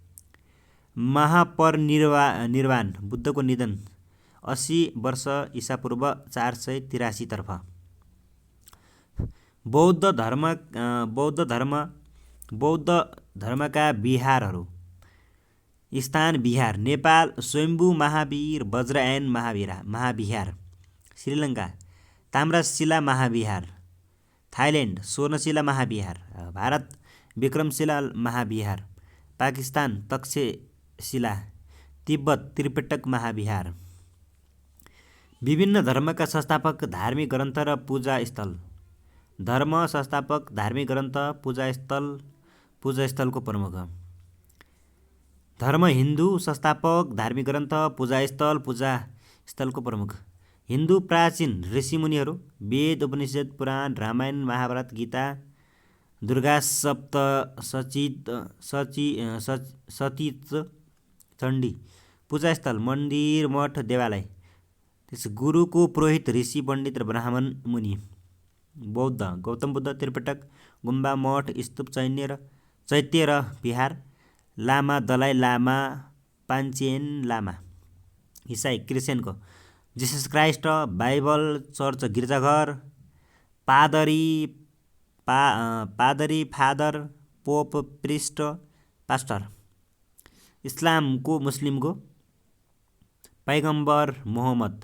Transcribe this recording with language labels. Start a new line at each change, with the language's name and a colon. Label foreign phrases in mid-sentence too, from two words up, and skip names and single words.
Nepali: महापरिनिर्वाण, बुद्धको निधन 80 वर्ष ईसापूर्व 483 तर्फ। बौद्ध धर्मका विहारहरू। स्थान बिहार, नेपाल स्वयम्भू महावीर वज्रयान महाविहार। श्रीलङ्का ताम्रशिला महाविहार। थाइल्यान्ड स्वर्णशिला महाविहार। भारत विक्रमशिला महाविहार। पाकिस्तान तक्षशिला। तिब्बत त्रिपिटक महाविहार। विभिन्न धर्मका संस्थापक, धार्मिक ग्रन्थ र पूजा स्थल। धर्म संस्थापक, धार्मिक ग्रन्थ, पूजास्थलको प्रमुख। धर्म हिन्दू संस्थापक, धार्मिक ग्रन्थ, पूजास्थलको प्रमुख। हिन्दू प्राचीन ऋषिमुनिहरू, वेद, उपनिषद, पुराण, रामायण, महाभारत, गीता, दुर्गा सतीच, चण्डी। पूजास्थल मन्दिर, मठ, देवालय। गुरुको पुरोहित, ऋषि, पण्डित र ब्राह्मण, मुनि। बौद्ध गौतम बुद्ध, त्रिपिटक, गुम्बा, मठ, स्तूप, चैत्य र विहार। लामा दलाइ लामा, पाञ्चेन लामा। इसाई क्रिस्चियनको जिसस क्राइस्ट, बाइबल, चर्च, गिर्जाघर। पादरी फादर, पोप, प्रिस्ट, पास्टर। इस्लामको मुस्लिमको पैगम्बर मुहम्मद।